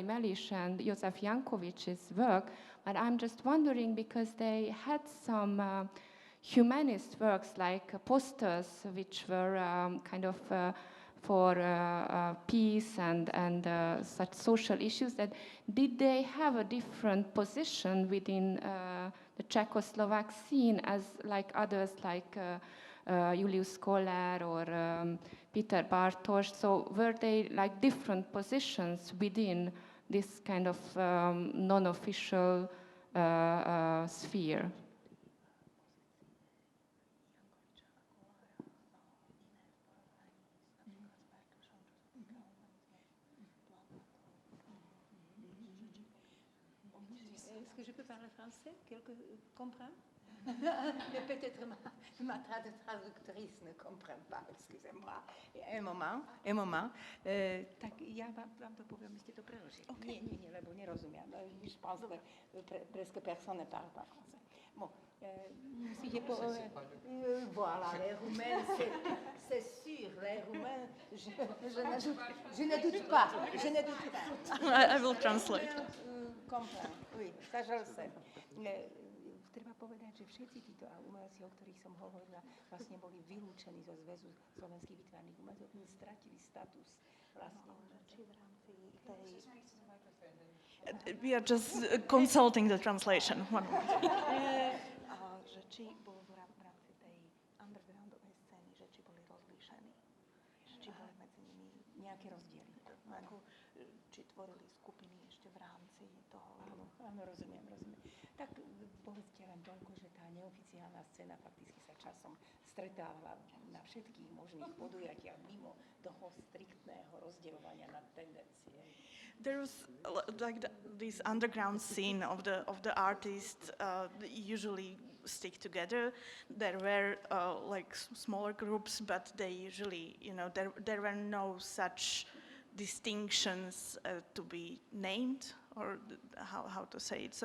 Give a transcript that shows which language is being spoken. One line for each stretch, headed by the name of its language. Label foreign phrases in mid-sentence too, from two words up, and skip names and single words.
English: Meliš and Jozef Jankovic's work, but I'm just wondering because they had some humanist works like posters which were kind of for peace and such social issues, that did they have a different position within the Czechoslovak scene as like others like Julius Koller or Peter Bartosz? So were they like different positions within this kind of non-official sphere?
French: Est-ce que je peux parler français? Quelqu'un comprend? Mais peut-être ma traductrice ne comprend pas, excusez-moi. Un moment.
Slovak: Tak ja vám to poviem, my ste to preložili. Okay. Nie, lebo nerozumiem. Je pense que presque personne ne parle pas français. Bon, musíte voilà, les Roumains, c'est sûr, les Roumains, je ne doute pas.
English: I will translate.
French: Comprend, oui, ça je le sais.
Slovak: Treba povedať, že všetci títo umelci, o ktorých som hovorila, vlastne boli vylúčení zo Zväzu slovenských výtvarných umelcov, oni stratili status vlastne či v rámci tej...
English: We are just consulting the translation. One moment.
Slovak: Že či bolo v rámci tej undergroundovej scény, že či boli rozlíšení, či boli medzi nimi nejaké rozdiely. Ako, či tvorili skupiny ešte v rámci toho. Áno, rozumiem. Tak povedzte len toľko, že tá neoficiálna scéna fakticky sa časom stretávala na všetkých možných podujatiach mimo toho striktného rozdeľovania na tendencie.
English: There was like this underground scene of the artists usually stick together. There were like smaller groups, but they usually, there were no such distinctions to be named, or how to say it.